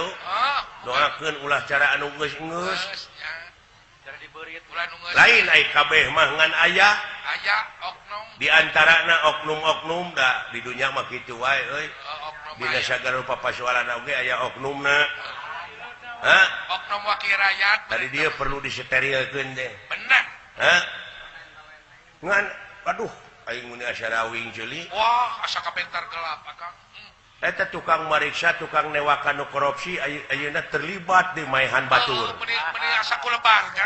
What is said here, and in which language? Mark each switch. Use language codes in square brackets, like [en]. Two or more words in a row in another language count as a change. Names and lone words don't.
[su] Doakeun ulah cara anu geus-geus. Cara dibeureut ulah nu geus. Lain ai kabeh mah ngan aya. Aya oknum. Di antarana oknum-oknum da di dunya mah kitu wae euy. Dina sagala rupa pasoalan oge aya oknumna. Hah? Oknum wakil rakyat. [id] Tadi dia perlu [su] disterilkeun teh. Benar. Hah? Ngan aduh aing mun asa rawing ceuli. Wah, asa kabentar gelap Kang. Eta tukang mariksa, tukang newakan nu korupsi ayeuna terlibat di maehan batur. Meni asa kulebar Kang.